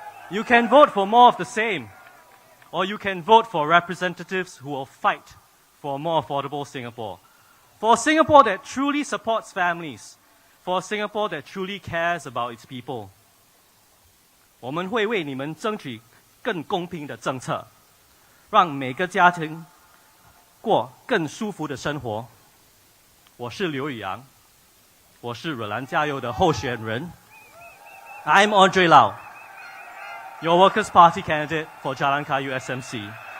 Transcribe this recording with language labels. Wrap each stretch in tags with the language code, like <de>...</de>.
<en>You can vote for more of the same, or you can vote for representatives who will fight for a more affordable Singapore. For a Singapore that truly supports families, for a Singapore that truly cares about its people.</en> <zh>我们会为你们争取更公平的政策，让每个家庭过更舒服的生活。我是刘宇阳，我是软蓝加油的候选人。</zh> <en>I'm Andre Lau, your Workers' Party candidate for Jalan Kayu SMC.</en>